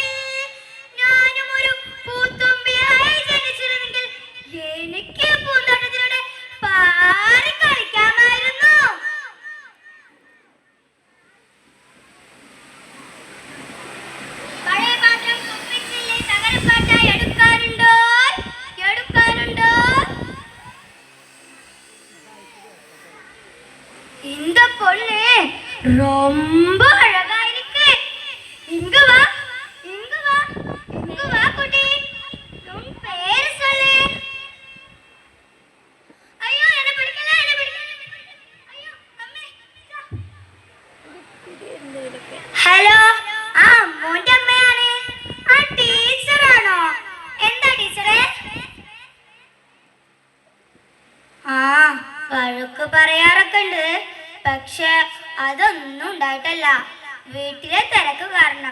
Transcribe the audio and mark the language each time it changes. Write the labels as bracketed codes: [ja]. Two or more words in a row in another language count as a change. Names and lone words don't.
[ml] ഞാനും ഒരു പൂത്തുമ്പിയായി ജനിച്ചിരുന്നെങ്കിൽ എനിക്ക് പൂന്തോട്ടത്തിലൂടെ പാറി കളിക്കാമായിരുന്നു. പഴയ പാത്രം കുപ്പിച്ചില്ലേ തകരപ്പാട്ടായി എടുക്കാനുണ്ടോ? എടുക്കാനുണ്ടോ? [ta] இந்த பொண்ணு ரொம்ப அழகா இருக்கு. இங்க வா, இங்க வா, இங்க வா குட்டி. உன் பேர் சொல்லு. ஐயோ, என்ன பிடிக்கல, என்ன பிடிக்கல. [ml] ஐயோ അമ്മേ. ഹലോ, ആ മോന്റെ അമ്മയാണ്. ആ ടീച്ചറാണോ? എന്താ ടീച്ചറെ? ആ, വഴക്ക് പറയാറൊക്കെ ഉണ്ട്. പക്ഷെ അതൊന്നും ഉണ്ടായിട്ടല്ല, വീട്ടിലെ തിരക്ക് കാരണം.